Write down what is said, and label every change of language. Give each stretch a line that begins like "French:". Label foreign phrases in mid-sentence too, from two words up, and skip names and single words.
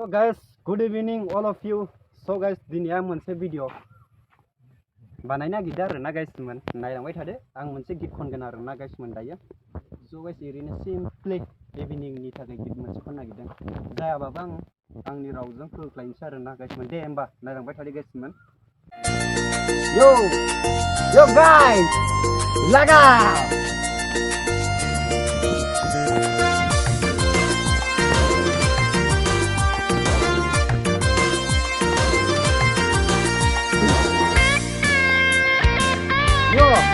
English: guys, good evening all of you. So guys,
Bodo: दिनै आं मोनसे भिडिअ बानायनो नागिरदों आरोना गाइसमोन, नायलांबाय थादो। आं मोनसे गित खनगोन आरोना गाइसमोन दायो।
English: so guys
Bodo: ओरैनो सिम्पली इभिनिंनि थाखाय गित मोनसे खननो नागिरदों। जायाबाबो आं आंनि रावजों फोरोंलायनोसै आरोना गाइसमोन। दे होमबा नायलांबाय थादो गाइसमोन।
English: Yo, yo guys, laga. Yo.